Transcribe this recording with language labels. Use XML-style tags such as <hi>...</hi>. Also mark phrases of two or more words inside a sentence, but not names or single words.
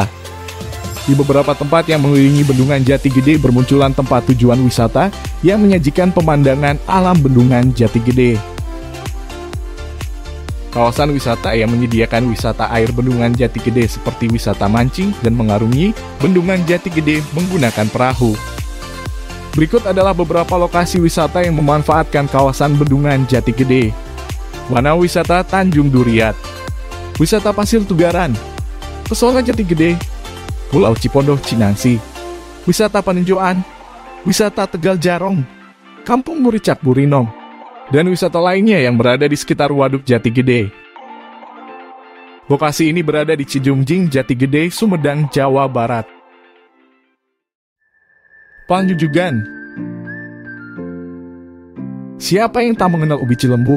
<id>Di beberapa tempat yang mengelilingi Bendungan Jati Gede bermunculan tempat tujuan wisata yang menyajikan pemandangan alam Bendungan Jati Gede. Kawasan wisata yang menyediakan wisata air Bendungan Jati Gede seperti wisata mancing dan mengarungi Bendungan Jati Gede menggunakan perahu. Berikut adalah beberapa lokasi wisata yang memanfaatkan kawasan Bendungan Jati Gede. Wana Wisata Tanjung Duriat, Wisata Pasir Tugaran, Pesona Jati Gede, Pulau Cipondoh Cinangsi, Wisata Paninjauan, Wisata Tegal Jarong, Kampung Muricak Burinong, dan wisata lainnya yang berada di sekitar Waduk Jati Gede. Lokasi ini berada di Cijungjing, Jati Gede, Sumedang, Jawa Barat. Panjujugan. Siapa yang tak mengenal ubi cilembu?</id>